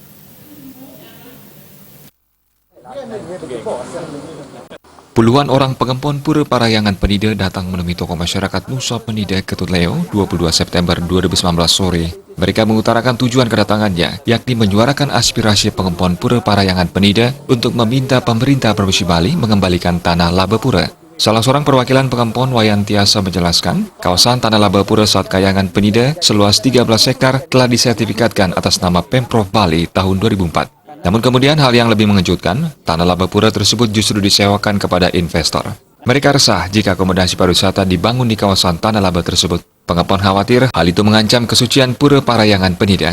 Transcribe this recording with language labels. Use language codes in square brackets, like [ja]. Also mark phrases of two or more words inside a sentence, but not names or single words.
[id] Puluhan orang pengempon Pura Parahyangan Penida datang menemui tokoh masyarakat Nusa Penida Ketut Leo 22 September 2019 sore. Mereka mengutarakan tujuan kedatangannya, yakni menyuarakan aspirasi pengempon Pura Parahyangan Penida untuk meminta pemerintah Provinsi Bali mengembalikan Tanah Labepura. Salah seorang perwakilan pengempon Wayan Tiasa menjelaskan, kawasan Tanah Labepura Sat Kayangan Penida seluas 13 hektar telah disertifikatkan atas nama Pemprov Bali tahun 2004. Namun kemudian hal yang lebih mengejutkan, Tanah Labepura tersebut justru disewakan kepada investor. Mereka resah jika akomodasi pariwisata dibangun di kawasan Tanah Laba tersebut. Pengempon khawatir hal itu mengancam kesucian Pura Parahyangan Penida.